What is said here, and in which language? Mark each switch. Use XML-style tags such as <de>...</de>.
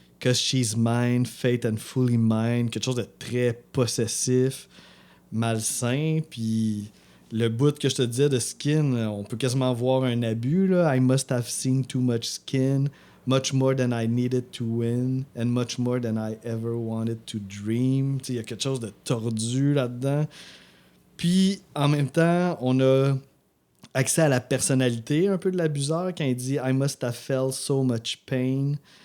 <en>'Cause she's mine, fate and fully mine.</en> <fr>Quelque chose de très possessif, malsain. Puis le bout que je te disais de skin, on peut quasiment voir un abus. Là.</fr> <en>I must have seen too much skin Much more than I needed to win and much more than I ever wanted to dream.</en> <fr>Il y a quelque chose de tordu là-dedans. Puis, en même temps, on a accès à la personnalité un peu de l'abuseur quand il dit «</fr> <en>I must have felt so much pain.</en>